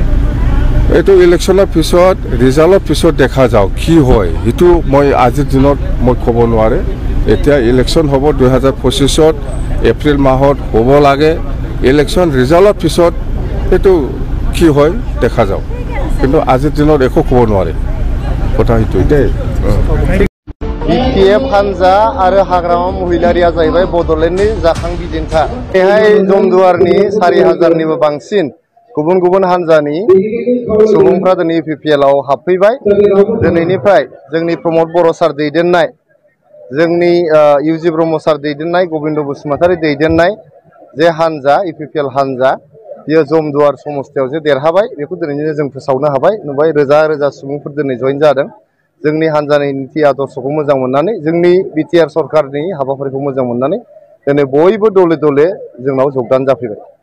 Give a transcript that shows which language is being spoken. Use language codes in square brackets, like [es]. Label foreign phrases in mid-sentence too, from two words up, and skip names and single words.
[as] এইটো ইলেকশ্যনৰ পিছত ৰিজাল্টৰ পিছত দেখা যাওক কি হয় সেইটো মই আজিৰ দিনত মই ক'ব নোৱাৰে এতিয়া ইলেকশ্যন হ'ব 2025ত এপ্ৰিল মাহত হ'ব লাগে ইলেকশ্যন ৰিজাল্টৰ পিছত এইটো কি হয় দেখা যাওক কিন্তু আজিৰ দিনত একো ক'ব নোৱাৰে কথা সেইটোৱে দেই [brx] BPF हानजा आरो हाग्रामा महिलारिया जाहैबाय बड'लेण्डनि जाखां बिदिन्था बेहाय जमदुवारनि 4000निबो बांसिन गुबुन गुबुन हानजानि सुबुंफ्रा दिनै UPPL आव हाबफैबाय दिनैनिफ्राय जोंनि प्रमोद बर' सार दैदेननाय जोंनि इउजि ब्रह्म सार दैदेननाय गोविन्द बसुमतारी दैदेननाय जे हानजा UPPL हानजा बियो जमदुवार समस्थियाव जे देरहाबाय बेखौ दिनैनो जों फोसावनो हाबाय नुबाय रोजा रोजा सुबुंफोर दिनै जइन जादों जोंनि हानजानि नीति आदर्शखौ मोजां मोननानै जोंनि बिटिआर सरकारनि हाबाफारिखौ मोजां मोननानै दिनै बयबो दले दले जोंनाव जगदान जाफैबाय